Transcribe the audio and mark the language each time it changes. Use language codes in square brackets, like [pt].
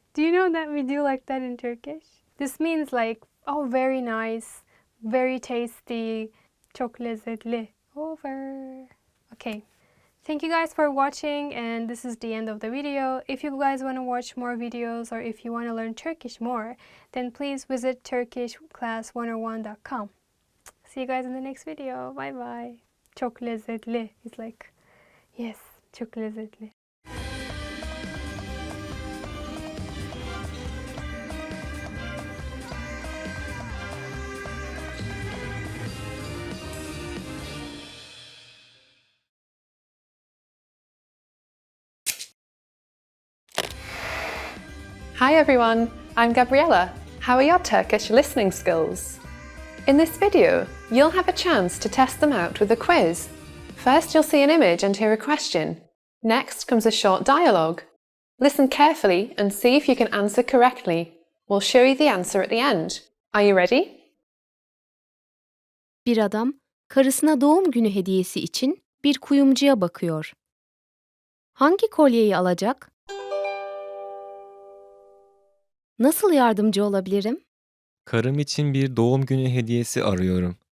[en] Do you know that we do like that in Turkish? This means like, oh, very nice, very tasty, [tr] çok lezzetli. [en] Over. Okay. Thank you guys for watching, and this is the end of the video. If you guys want to watch more videos or if you want to learn Turkish more, then please visit turkishclass101.com. See you guys in the next video. Bye bye. [tr] Çok lezzetli. [en] It's like, yes, [tr] çok lezzetli. [en] Hi everyone, I'm Gabriella. How are your Turkish listening skills? In this video, you'll have a chance to test them out with a quiz. First, you'll see an image and hear a question. Next comes a short dialogue. Listen carefully and see if you can answer correctly. We'll show you the answer at the end. Are you ready? [tr] Bir adam karısına doğum günü hediyesi için bir kuyumcuya bakıyor. Hangi kolyeyi alacak? Nasıl yardımcı olabilirim? Karım için bir doğum günü hediyesi arıyorum.